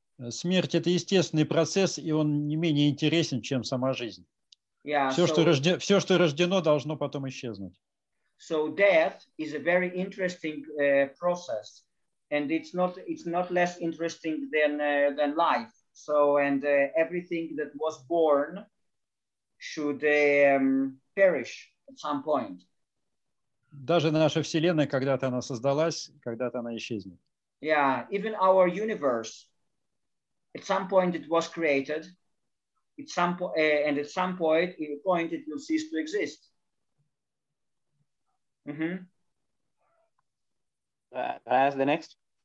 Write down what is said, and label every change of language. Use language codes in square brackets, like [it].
[ru] Смерть – это естественный процесс, и он не менее интересен, чем сама жизнь. [en] Yeah, [ru] все, что рождено, должно потом исчезнуть. [en] So death is a very interesting process, and it's not less interesting than life. So, and everything that was born should perish at some point. [ru] Даже наша Вселенная, когда-то она создалась, когда-то она исчезнет. [en] Yeah, even our universe, at some point it was created, and at some point it will cease to exist. Can I ask the next?